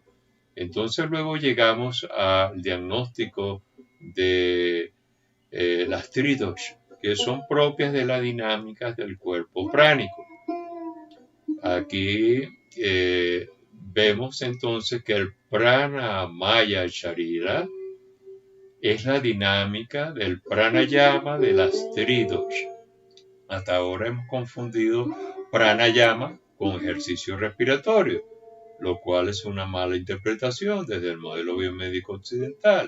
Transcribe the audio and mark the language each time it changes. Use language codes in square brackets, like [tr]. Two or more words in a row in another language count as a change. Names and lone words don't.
[es] Entonces luego llegamos al diagnóstico de las tridoshas, que son propias de las dinámicas del cuerpo pránico. Aquí vemos entonces que el [sa] prana maya sharira [es] es la dinámica del pranayama de las tridoshas. Hasta ahora hemos confundido pranayama con ejercicio respiratorio, lo cual es una mala interpretación desde el modelo biomédico occidental.